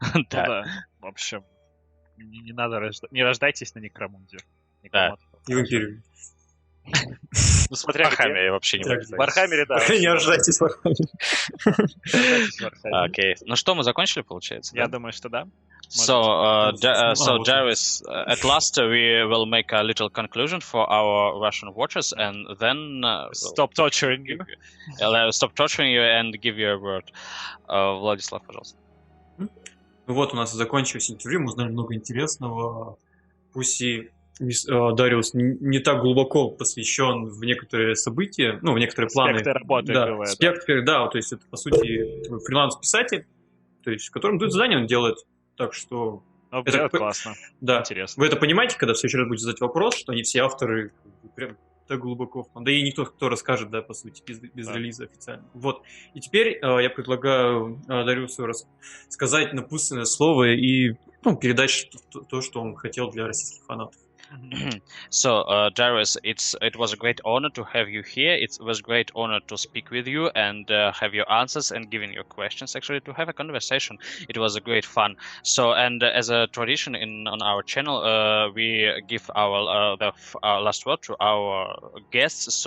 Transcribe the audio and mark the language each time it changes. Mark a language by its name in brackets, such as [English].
[Russian] Да. В общем, не надо не рождайтесь на Некромунде. Да. И в Империю. Ну, смотря в Warhammer вообще не в Warhammer, да. Не рождайтесь в Warhammer. Окей. Ну что, мы закончили, получается? Я думаю, что да. [English] So, Darius, at last we will make a little conclusion for our Russian watchers, and then Stop torturing you. Stop torturing you and give you a word. [Russian] Владислав, пожалуйста. Ну вот, у нас закончилось интервью, мы узнали много интересного. Пусть и Дариус не так глубоко посвящен в некоторые события, ну, в некоторые планы. Спектр работы. Да, бывает, спектр, да, то есть это, по сути, фриланс-писатель, то есть, в котором дают задания, он делает. Так что... Ну, это классно. Да. Интересно. Вы это понимаете, когда в следующий раз будете задать вопрос, что они все авторы прям так глубоко... Да и никто, кто расскажет, да, по сути, без релиза официально. Вот. И теперь я предлагаю Дариусу сказать напутственное слово и передать то, что он хотел для российских фанатов. [English] So, Darius, it was a great honor to have you here. It was a great honor to speak with you and have your answers and giving your questions, actually, to have a conversation. It was a great fun. So, and as a tradition on our channel, we give our last word to our guests.